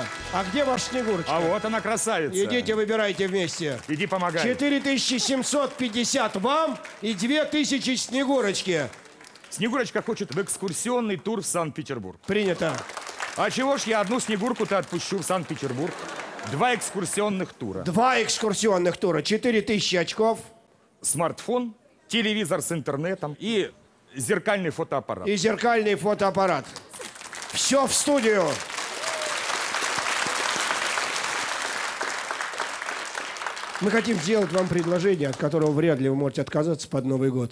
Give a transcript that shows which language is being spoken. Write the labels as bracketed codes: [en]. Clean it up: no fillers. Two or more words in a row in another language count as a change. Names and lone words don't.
[ru] А где ваша Снегурочка? А вот она, красавица. Идите, выбирайте вместе. Иди помогай. 4750 вам и 2000 Снегурочке. Снегурочка хочет в экскурсионный тур в Санкт-Петербург. Принято. А чего ж я одну Снегурку-то отпущу в Санкт-Петербург? 2 экскурсионных тура. 2 экскурсионных тура, 4000 очков. Смартфон, телевизор с интернетом и зеркальный фотоаппарат. И зеркальный фотоаппарат. Все в студию. Мы хотим сделать вам предложение, от которого вряд ли вы можете отказаться под Новый год.